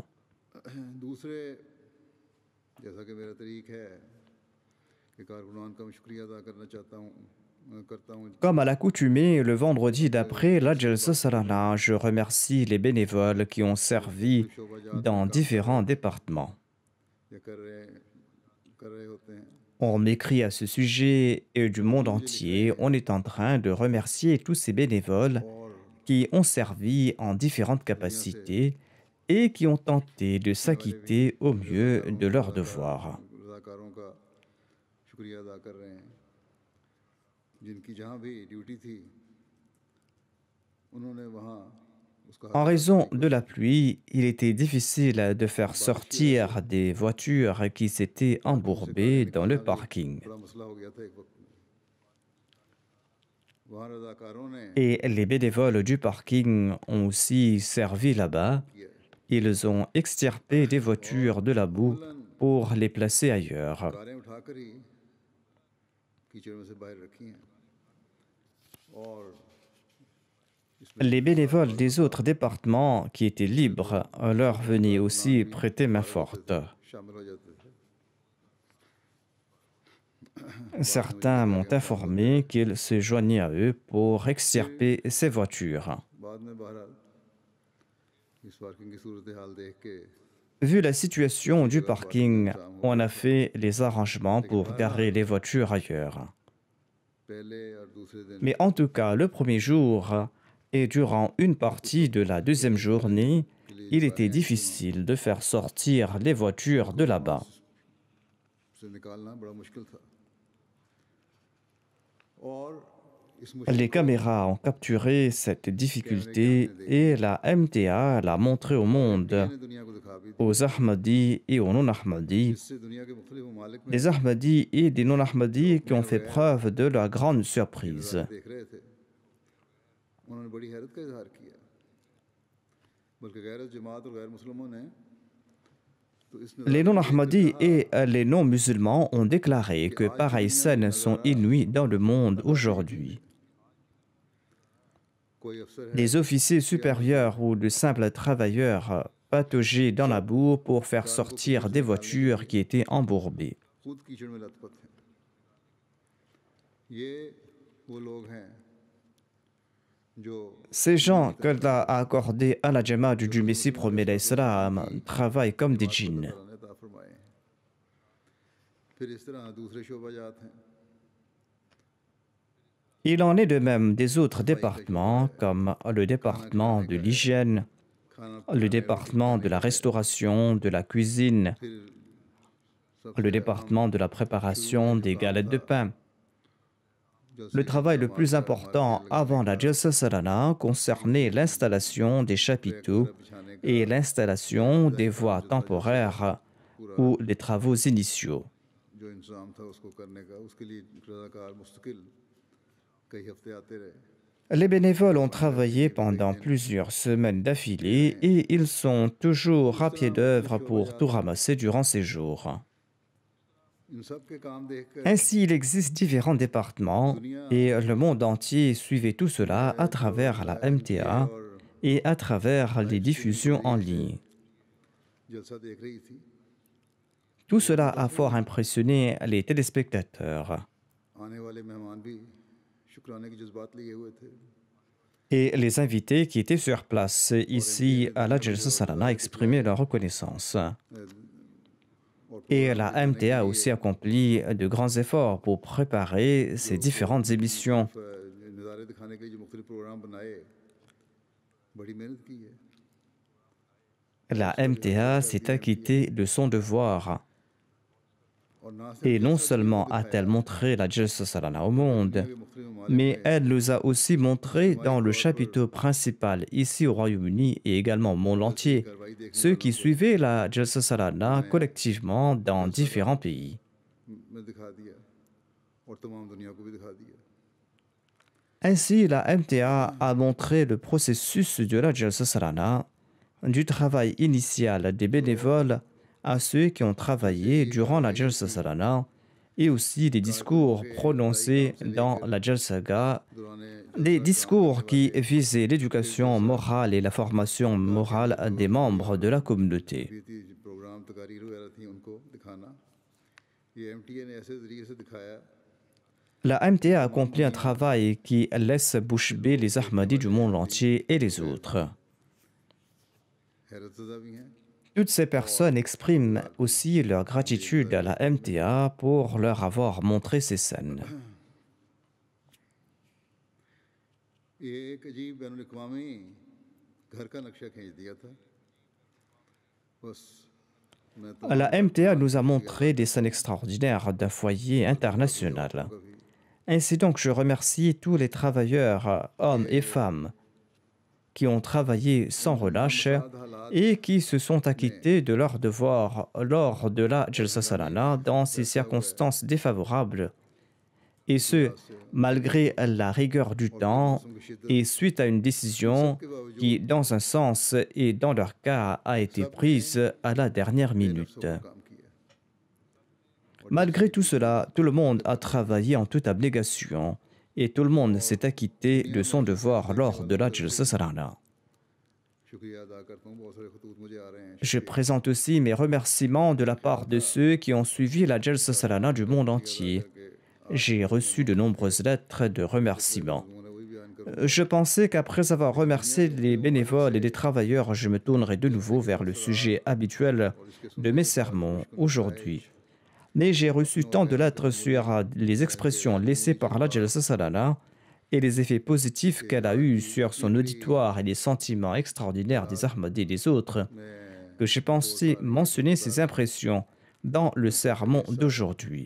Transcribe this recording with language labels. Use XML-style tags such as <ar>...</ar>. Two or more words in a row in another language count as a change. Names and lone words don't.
<ur>دوسرے، جیسا کہ میرا طریق ہے کہ کارکنان کا میں شکریہ ادا کرنا چاہتا ہوں، کرتا ہوں.</ur> <fr>Comme à l'accoutumée, le vendredi d'après la Jalsa Salana, je remercie les bénévoles qui ont servi dans différents départements.</fr> <ur>یا کر رہے ہوتے ہیں,</ur> <fr>On m'écrit à ce sujet et du monde entier, on est en train de remercier tous ces bénévoles</fr> <ur>और</ur> <fr>qui ont servi en différentes capacités et qui ont tenté de s'acquitter au mieux de leurs devoirs.</fr> <ur>رضاکاروں کا شکریہ ادا کر رہے ہیں، جن کی جہاں بھی ڈیوٹی تھی انہوں نے وہاں اس کا</ur> <fr>En raison de la pluie, il était difficile de faire sortir des voitures qui s'étaient embourbées dans le parking.</fr> <ur>بڑا مسئلہ ہو گیا تھا ایک وقت میں. وہاں رضاکاروں نے</ur> <fr>Et les bénévoles du parking ont aussi servi là-bas.</fr> <ur>किया,</ur> <fr>Ils ont extirpé des voitures de la boue pour les placer ailleurs.</fr> <ur>کاریں اٹھا کر ہی کیچڑ میں سے باہر رکھی ہیں اور</ur> <fr>Les bénévoles des autres départements qui étaient libres leur venaient aussi prêter main forte.</fr> <ur>شامل ہو جاتے تھے.</ur> <fr>Certains m'ont informé qu'ils se joignaient à eux pour extirper ces voitures.</fr> <ur>بعد میں بہرحال اس پارکنگ کی صورت حال دیکھ کے</ur> <fr>Vu la situation du parking, on a fait les arrangements pour garer les voitures ailleurs.</fr> <ur>پہلے اور دوسرے دن</ur> <fr>Mais en tout cas, le premier jour et durant une partie de la deuxième journée, il était difficile de faire sortir les voitures de là-bas.</fr> <ur>سے نکالنا بڑا مشکل تھا اور اس مشکل</ur> <fr>Les caméras ont capturé cette difficulté et la MTA l'a montré au monde,</fr> <ur>نے دنیا کو دکھا بھی دی,</ur> <fr>aux Ahmadis et aux non-Ahmadis,</fr> <ur>اس سے دنیا کے مختلف ممالک میں</ur> <fr>des Ahmadis et des non-Ahmadis qui ont fait preuve de la grande surprise.</fr> <ur>دیکھ رہے تھے، انہوں نے بڑی حیرت کا اظہار کیا، بلکہ غیر جماعت اور غیر مسلمانوں نے تو اس</ur> <fr>Les non-Ahmadis et les non-musulmans ont déclaré que pareilles scènes sont inouïes dans le monde aujourd'hui.</fr> <ur>کوئی افسر ہے</ur> <fr>Des officiers supérieurs ou de simples travailleurs pataugeaient dans la boue pour faire sortir des voitures qui étaient embourbées.</fr> <ur>خود کیچڑ میں لت پت ہیں، یہ وہ لوگ ہیں جو</ur> <fr>Ces gens qu'Allah a accordés à la Jamaat du Messie premier d'Islam travaillent comme des djinns.</fr> <ur>اللہ نے عطا فرمائے ہیں. پھر اس طرح دوسرے شعبہ جات ہیں,</ur> <fr>Il en est de même des autres départements comme le département de l'hygiène,</fr> <ur>खाना</ur> <fr>le département de la restauration, de la cuisine,</fr> <ur>फिर</ur> <fr>le département de la préparation des galettes de pain. Le travail le plus important avant la Jalsa Salana concernait l'installation des chapiteaux et l'installation des voies temporaires ou les travaux initiaux.</fr> <ur>جو انتظام تھا اس کو کرنے کا اس کے لیے رضاکار مستقل کئی ہفتے آتے رہے</ur> <fr>Les bénévoles ont travaillé pendant plusieurs semaines d'affilée et ils sont toujours à pied d'œuvre pour tout ramasser durant ces jours.</fr> <ur>ان سب کے کام دیکھ کر</ur> <fr>Ainsi, il existe différents départements et le monde entier suivait tout cela à travers la MTA et à travers les diffusions en ligne.</fr> <ur>جلسہ دیکھ رہی تھی</ur> <fr>Tout cela a fort impressionné les téléspectateurs.</fr> <ur>آنے والے مہمان بھی شکرانے کے جذبات لیے ہوئے تھے</ur> <fr>Et les invités qui étaient sur place ici à la Jalsa Salana exprimaient leur reconnaissance. Et la MTA a aussi accompli de grands efforts pour préparer ces différentes émissions.</fr> <ur>نظارے دکھانے کے لیے جو مختلف پروگرام بنائے بڑی محنت کی ہے</ur> <fr>La MTA s'est acquittée de son devoir.</fr> <ur>اور نہ صرف</ur> <fr>Et non seulement a-t-elle montré la Jalsa Salana au monde, mais elle nous a aussi montré dans le chapiteau principal ici au Royaume-Uni et également au monde entier, ceux qui suivaient la Jalsa Salana collectivement dans différents pays.</fr> <ur>میں دکھا دیا اور تمام دنیا کو بھی دکھا دیا</ur> <fr>Ainsi, la MTA a montré le processus de la Jalsa Salana, du travail initial des bénévoles à ceux qui ont travaillé durant la Jalsa Salana et aussi des discours prononcés dans la Jalsaga, des discours qui visaient l'éducation morale et la formation morale des membres de la communauté.</fr> <ur>پروگرام تقاریر وغیرہ تھی ان کو دکھانا یہ ایم ٹی اے نے ایسے طریقے سے دکھایا</ur> <fr>La MTA a accompli un travail qui laisse bouche bée les Ahmadis du monde entier et les autres.</fr> <ur>حیرت زدہ بھی ہیں</ur> <fr>Toutes ces personnes expriment aussi leur gratitude à la MTA pour leur avoir montré ces scènes.</fr> <ur>یہ ایک عجیب بین الاقوامی گھر کا نقشہ کھینچ دیا تھا بس میں تو</ur> <fr>La MTA nous a montré des scènes extraordinaires d'un foyer international. Ainsi donc, je remercie tous les travailleurs, hommes et femmes, qui ont travaillé sans relâche et qui se sont acquittés de leurs devoirs lors de la Jalsa Salana dans ces circonstances défavorables, et ce, malgré la rigueur du temps et suite à une décision qui, dans un sens et dans leur cas, a été prise à la dernière minute.</fr> <ur>کام کیا</ur> <fr>Malgré tout cela, tout le monde a travaillé en toute abnégation et tout le monde s'est acquitté de son devoir lors de la Jalsa Salana.</fr> <ur>شکریہ ادا کرتا ہوں بہت سارے خطوط مجھے آ رہے ہیں</ur> <fr>Je présente aussi mes remerciements de la part de ceux qui ont suivi la Jalsa Salana du monde entier. J'ai reçu de nombreuses lettres de remerciements.</fr> <ur>انہوں نے وہی بیان کروں</ur> <fr>Je pensais qu'après avoir remercié les bénévoles et les travailleurs, je me tournerais de nouveau vers le sujet habituel de mes sermons aujourd'hui. Mais j'ai reçu tant de lettres sur les expressions laissées par la Jalsa Salana et les effets positifs qu'elle a eus sur son auditoire et les sentiments extraordinaires des Ahmadis et des autres, que j'ai pensé mentionner ces impressions dans le sermon d'aujourd'hui.</fr>